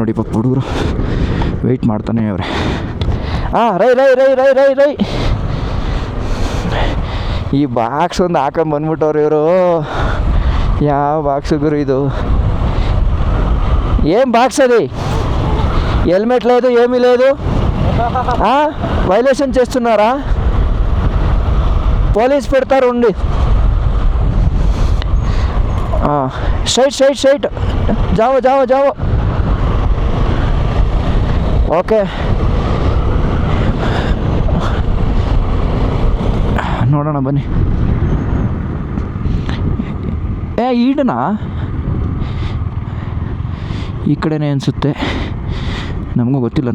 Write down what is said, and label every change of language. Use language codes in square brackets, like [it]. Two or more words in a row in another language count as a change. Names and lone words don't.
[kn] ನೋಡಿ ಪಾಪ ಹುಡುಗರು ವೆಯ್ಟ್ ಮಾಡ್ತಾನೆ ಅವ್ರೆ. ರೈ ಈ ಬಾಕ್ಸ್ ಒಂದು ಹಾಕೊಂಡು ಬಂದ್ಬಿಟ್ಟವ್ರು ಇವರು. ಯಾವ ಬಾಕ್ಸು ಗುರು ಇದು? ಏನು ಬಾಕ್ಸ್ ಅದೇ? [te] హెల్మెట్ లేదు, ఏమీ లేదు. వైలేషన్ చేస్తున్నారా? పోలీస్ పెడతారు ఉండి. [hi] स्ट्रेट जाओ. [kn] ಓಕೆ, ನೋಡೋಣ ಬನ್ನಿ. ಈಡನಾ ಈ ಕಡೆನೇ ಅನಿಸುತ್ತೆ, ನಮಗೂ ಗೊತ್ತಿಲ್ಲ.